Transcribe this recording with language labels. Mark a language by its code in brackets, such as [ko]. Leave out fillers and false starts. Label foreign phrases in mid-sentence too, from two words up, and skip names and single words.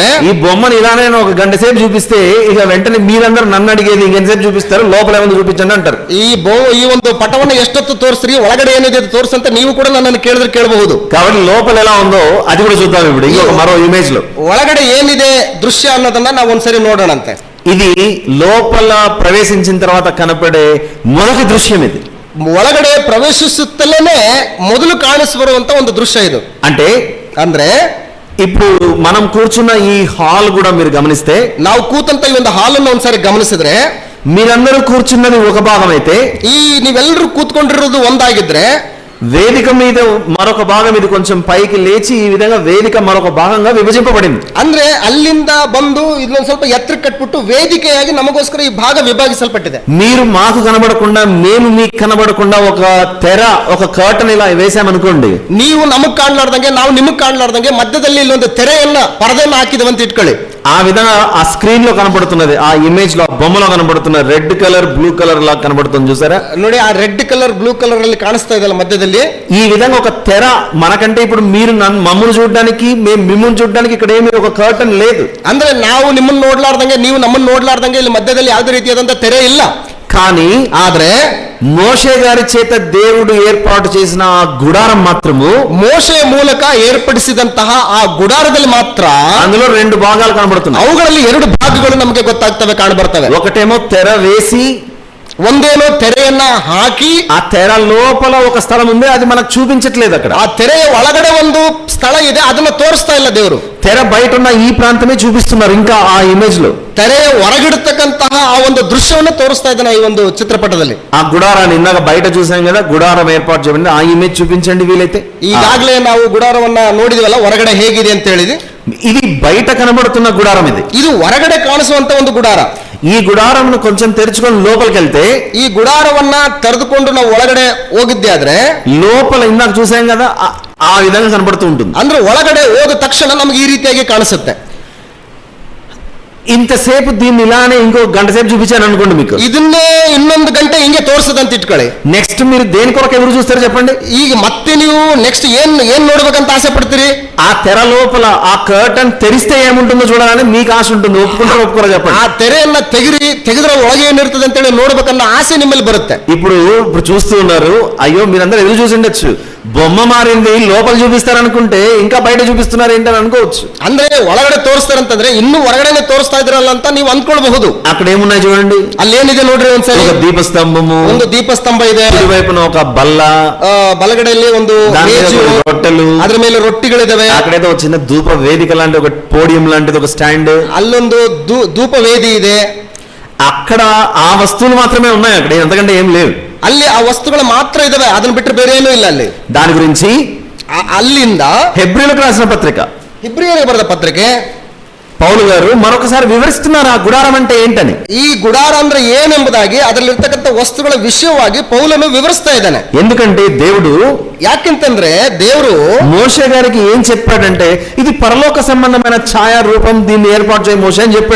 [te] ఈ బొమ్మను ఇలానే ఒక గంట సేపు చూపిస్తే ఇక వెంటనే మీరందరూ నన్ను అడిగేది ఇంకెంతసేపు చూపిస్తారు, లోపల ఏమైనా చూపించండి అంటారు. [kn] ಈ ಒಂದು ಪಟವನ್ನು ಎಷ್ಟೊತ್ತು ತೋರಿಸ್ರಿ, ಒಳಗಡೆ ಏನಿದೆ ತೋರಿಸಂತ ನೀವು ಕೂಡ ನನ್ನನ್ನು ಕೇಳಿದ್ರೆ ಕೇಳಬಹುದು. [te] కాబట్టి లోపల ఎలా ఉందో అది కూడా చూద్దాం ఇప్పుడు ఇంకొక మరో ఇమేజ్ లో. [kn] ಒಳಗಡೆ ಏನಿದೆ ದೃಶ್ಯ ಅನ್ನೋದನ್ನ ನಾವು ಒಂದ್ಸರಿ ನೋಡೋಣಂತೆ. [te] ఇది లోపల ప్రవేశించిన తర్వాత కనపడే మొదటి దృశ్యం. ఇది [kn] ಒಳಗಡೆ ಪ್ರವೇಶಿಸುತ್ತಲೇನೆ ಮೊದಲು ಕಾಣಿಸಿಬರುವಂತ ಒಂದು ದೃಶ್ಯ ಇದು. ಅಂದ್ರೆ [te] ఇప్పుడు మనం కూర్చున్న ఈ హాల్ కూడా మీరు గమనిస్తే, [kn] ನಾವು ಕೂತಂತ ಈ ಒಂದು ಹಾಲ್ ಅನ್ನು ಒಂದ್ಸರಿ ಗಮನಿಸಿದ್ರೆ, [te] మీరందరూ కూర్చున్నది ఒక భాగం అయితే, [kn] ಈ ನೀವೆಲ್ಲರೂ ಕೂತ್ಕೊಂಡಿರೋದು ಒಂದಾಗಿದ್ರೆ, [te] వేదిక మీద మరొక భాగం ఇది కొంచెం పైకి లేచి ఈ విధంగా వేదిక మరొక భాగంగా విభజింపబడింది. [kn] ಅಂದ್ರೆ ಅಲ್ಲಿಂದ ಬಂದು ಇದೊಂದು ಸ್ವಲ್ಪ ಎತ್ತರ ಕಟ್ಬಿಟ್ಟು ವೇದಿಕೆಯಾಗಿ ನಮಗೋಸ್ಕರ ಈ ಭಾಗ ವಿಭಾಗಿಸಲ್ಪಟ್ಟಿದೆ. [te] మీరు మాకు కనబడకుండా మేము మీకు కనబడకుండా ఒక తెర, ఒక కర్టన్ ఇలా వేసామనుకోండి, [kn] ನೀವು ನಮಗ್ ಕಾಣ್ಲಾರ್ದಂಗೆ ನಾವು ನಿಮಗ್ ಕಾಣ್ಲಾರ್ದಂಗೆ ಮಧ್ಯದಲ್ಲಿ ಇಲ್ಲೊಂದು ತೆರೆಯನ್ನ ಪರದೆಯನ್ನ ಹಾಕಿದವಂತ ಇಟ್ಕೊಳ್ಳಿ. [te] ఆ విధంగా ఆ స్క్రీన్ లో కనబడుతున్నది, ఆ ఇమేజ్ లో, బొమ్మలో కనబడుతున్న [en] red color blue color [te] లా కనబడుతుంది చూసారా? [kn] ನೋಡಿ, ಆ [en] red color blue color [kn] ಅಲ್ಲಿ ಕಾಣಿಸ್ತಾ ಇದೆಲ್ಲ ಮಧ್ಯದಲ್ಲಿ. [te] ఈ విధంగా ఒక తెర మనకంటే, ఇప్పుడు మీరు మమ్మల్ని చూడడానికి, మేము మిమ్మల్ని చూడడానికి ఇక్కడ ఏమీ ఒక కర్టన్ లేదు. [kn] ಅಂದ್ರೆ ನಾವು ನಿಮ್ಮನ್ನ ನೋಡ್ಲಾರ್ದಂಗೆ, ನೀವು ನಮ್ಮನ್ನ ನೋಡ್ಲಾರ್ದಂಗೆ ಇಲ್ಲಿ ಮಧ್ಯದಲ್ಲಿ ಯಾವುದೇ ರೀತಿಯಾದಂತ ತೆರೆ ಇಲ್ಲ. [te] కానీ [kn] ಆದ್ರೆ [te] మోషే గారి చేత దేవుడు ఏర్పాటు చేసిన ఆ గుడారం మాత్రము, [kn] ಮೋಶೆ ಮೂಲಕ ಏರ್ಪಡಿಸಿದಂತಹ ಆ ಗುಡಾರದಲ್ಲಿ ಮಾತ್ರ [te] అందులో 2 భాగాలు కనబడుతున్నాయి. [kn] ಅವುಗಳಲ್ಲಿ 2 ಭಾಗಗಳು ನಮಗೆ ಗೊತ್ತಾಗ್ತವೆ, ಕಾಣಬರ್ತವೆ. [te] ఒకటేమో తెర వేసి, [kn] ಒಂದೇನೋ ತೆರೆಯನ್ನ ಹಾಕಿ, [te] ఆ తెర లోపల ఒక స్థలం ఉంది, అది మనకు చూపించట్లేదు. అక్కడ [kn] ಆ ತೆರೆಯ ಒಳಗಡೆ ಒಂದು ಸ್ಥಳ ಇದೆ, ಅದನ್ನ ತೋರಿಸ್ತಾ ಇಲ್ಲ ದೇವರು. [te] తెర బయట ఉన్న ఈ ప్రాంతమే చూపిస్తున్నారు ఇంకా ఆ ఇమేజ్ లో. [kn] ತೆರೆಯ ಹೊರಗಿಡತಕ್ಕಂತಹ ಆ ಒಂದು ದೃಶ್ಯವನ್ನು ತೋರಿಸ್ತಾ ಇದ್ದಾನೆ ಈ ಒಂದು ಚಿತ್ರಪಟದಲ್ಲಿ. [te] ఆ గుడారాన్ని ఇందాక బయట చూసాం కదా, గుడారం ఏర్పాటు చేయబడింది. ఆ ఇమేజ్ చూపించండి వీలైతే. [kn] ಈಗಾಗಲೇ ನಾವು ಗುಡಾರವನ್ನ ನೋಡಿದ್ವಲ್ಲ, ಹೊರಗಡೆ ಹೇಗಿದೆ ಅಂತ ಹೇಳಿದೆ. [te] ఇది బయట కనబడుతున్న గుడారం. [kn] ಇದು ಹೊರಗಡೆ ಕಾಣಿಸುವಂತ ಒಂದು ಗುಡಾರ. [te] ఈ గుడారంను కొంచెం తెరుచుకొని లోపలికి వెళ్తే, [kn] ಈ ಗುಡಾರವನ್ನ ತೆರೆದುಕೊಂಡು ನಾವು ಒಳಗಡೆ ಹೋಗಿದ್ದೆ ಆದ್ರೆ, [te] లోపల ఇందాక చూసాం కదా, ఆ విధంగా కనబడుతూ ఉంటుంది. [kn] ಅಂದ್ರೆ ಒಳಗಡೆ ಹೋದ ತಕ್ಷಣ ನಮ್ಗೆ ಈ ರೀತಿಯಾಗಿ ಕಾಣಿಸುತ್ತೆ. [te] ఇంతసేపు దీన్ని ఇలానే ఇంకో గంట సేపు చూపించాను అనుకోండి, మీకు [kn] ಇದನ್ನೇ ಇನ್ನೊಂದು ಗಂಟೆ ಹಿಂಗೆ ತೋರಿಸದಂತ ಇಟ್ಕೊಳ್ಳಿ. [te] నెక్స్ట్ మీరు దేని కొరకు ఎదురు చూస్తారు చెప్పండి? [kn] ಈಗ ಮತ್ತೆ ನೀವು ನೆಕ್ಸ್ಟ್ ಏನ್ ನೋಡ್ಬೇಕಂತ ಆಸೆ ಪಡ್ತೀರಿ? [te] ఆ తెర లోపల ఆ కర్టన్ తెరిస్తే ఏముంటుందో చూడాలని మీకు ఆశ ఉంటుంది. ఒప్పుకుంటారో ఒప్పుకోరో చెప్పండి. [kn] ಆ ತೆರೆಯನ್ನ ತೆಗೆದ್ರೆ ಒಳಗೆ ಏನಿರ್ತದೆ ಅಂತ ಹೇಳಿ ನೋಡ್ಬೇಕನ್ನ ಆಸೆ ನಿಮ್ಮಲ್ಲಿ ಬರುತ್ತೆ. [te] ఇప్పుడు చూస్తూ ఉన్నారు, అయ్యో మీరందరూ ఎదురు చూసి ఉండొచ్చు, బొమ్మ మారింది, లోపల చూపిస్తారనుకుంటే ఇంకా బయట చూపిస్తున్నారు ఏంటని అనుకోవచ్చు. [kn] ಅಂದ್ರೆ ಒಳಗಡೆ ತೋರಿಸ್ತಾರಂತಂದ್ರೆ ಇನ್ನೂ ಹೊರಗಡೆನೆ ತೋರಿಸ್ತಾ ಇದ್ರಲ್ಲ ಅಂತ ನೀವು ಅನ್ಕೊಳ್ಬಹುದು. [te] అక్కడ ఏమున్నాయి చూడండి, [kn] ಅಲ್ಲೇನಿದೆ ನೋಡ್ರಿ ಒಂದ್ಸರಿ. [te] ఒక దీపస్తంభము, [kn] ಒಂದು ದೀಪಸ್ತಂಭ ಇದೆ, [te] వైపున ఒక బల్ల, [kn] ಬಲಗಡೆಯಲ್ಲಿ ಒಂದು ಮೇಜು, [te] రొట్టెలు, [kn] ಅದ್ರ ಮೇಲೆ ರೊಟ್ಟಿಗಳಿದಾವೆ. [te] అక్కడైతే ఒక చిన్న ధూప వేదిక లాంటి ఒక పోడియం లాంటిది, ఒక స్టాండ్, [kn] ಅಲ್ಲೊಂದು ಧೂಪ ವೇದಿ ಇದೆ. [te] అక్కడ ఆ వస్తువులు మాత్రమే ఉన్నాయి, అక్కడ ఎంతకంటే ఏం లేవు. [kn] ಅಲ್ಲಿ ಆ ವಸ್ತುಗಳು ಮಾತ್ರ ಇದಾವೆ, ಅದನ್ನ ಬಿಟ್ಟರೆ ಬೇರೆ ಏನೂ ಇಲ್ಲ ಅಲ್ಲಿ. [te] దాని గురించి [kn] ಅಲ್ಲಿಂದ [te] హెబ్రీయులకు రాసిన పత్రిక, [kn] ಇಬ್ರಿಯರಿಗೆ ಬರೆದ ಪತ್ರಿಕೆ [te] పౌలు గారు మరొకసారి వివరిస్తున్నారు ఆ గుడారం అంటే ఏంటని. [kn] ಈ ಗುಡಾರ ಅಂದ್ರೆ ಏನೆಂಬುದಾಗಿ ಅದರಲ್ಲಿರ್ತಕ್ಕಂಥ ವಸ್ತುಗಳ ವಿಷಯವಾಗಿ ಪೌಲನು ವಿವರಿಸ್ತಾ ಇದ್ದಾನೆ. [te] ఎందుకంటే దేవుడు [kn] ಯಾಕೆಂತಂದ್ರೆ ದೇವರು [te] మోషే గారికి ఏం చెప్పాడంటే ఇది పరలోక సంబంధమైన ఛాయా రూపం, దీన్ని ఏర్పాటు చేయ మోషే అని చెప్పాడు.